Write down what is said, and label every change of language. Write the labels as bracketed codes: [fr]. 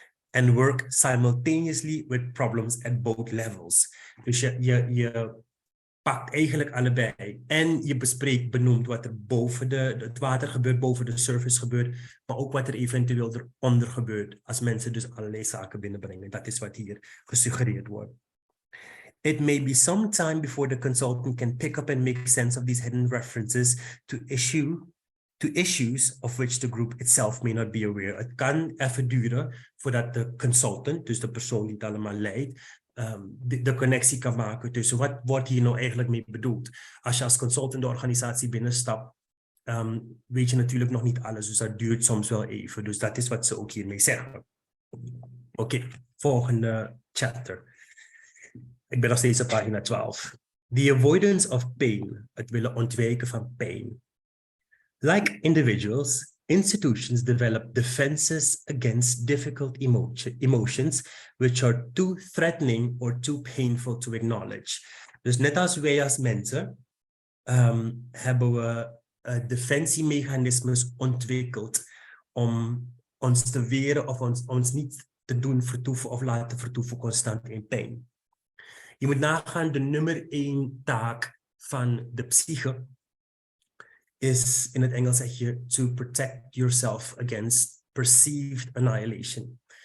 [en] And work simultaneously with problems at both levels. [nl] Dus je pakt eigenlijk allebei. En je benoemt wat er boven het water gebeurt, boven de surface gebeurt, maar ook wat er eventueel eronder gebeurt, als mensen dus allerlei zaken binnenbrengen. Dat is wat hier gesuggereerd wordt. [en] It may be some time before the consultant can pick up and make sense of these hidden references to issues of which the group itself may not be aware. [nl] Het kan even duren voordat de consultant, dus de persoon die het allemaal leidt, de connectie kan maken tussen wat wordt hier nou eigenlijk mee bedoeld. Als je als consultant de organisatie binnenstapt, weet je natuurlijk nog niet alles, dus dat duurt soms wel even. Dus dat is wat ze ook hiermee zeggen. Oké, volgende chapter. Ik ben nog steeds op pagina 12. [en] The avoidance of pain, [nl] het willen ontwijken van pijn. [en] Like individuals, institutions develop defenses against difficult emotions which are too threatening or too painful to acknowledge. [nl] Dus net als wij als mensen hebben we defensiemechanismes ontwikkeld om ons te weren of ons niet te doen vertoeven of laten vertoeven constant in pijn. Je moet nagaan, de nummer 1 taak van de psyche is, in het Engels zeg je, [en] to protect yourself against perceived annihilation.